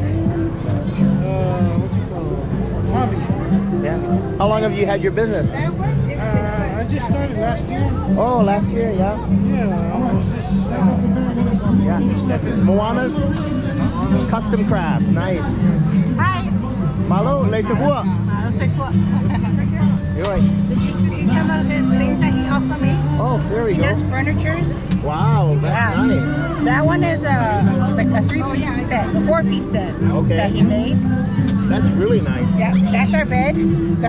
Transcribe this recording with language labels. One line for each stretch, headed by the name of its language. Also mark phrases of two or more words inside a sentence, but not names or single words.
English: What you call it? Hobby. Yeah. How long have you had your business? I just started last year. Oh, last year. Yeah. Yeah, I was just. Yeah. Moana's custom crafts. Nice. Hi.
Samoan: Malo, le sefua.
English: You're right. Did you see some of his things that he also made? Oh, there we He go. does furnitures. Wow, that's Yeah. nice. That one is like a 3-piece set, a 4-piece set Okay. that he made. That's really nice. Yeah, that's our bed. The,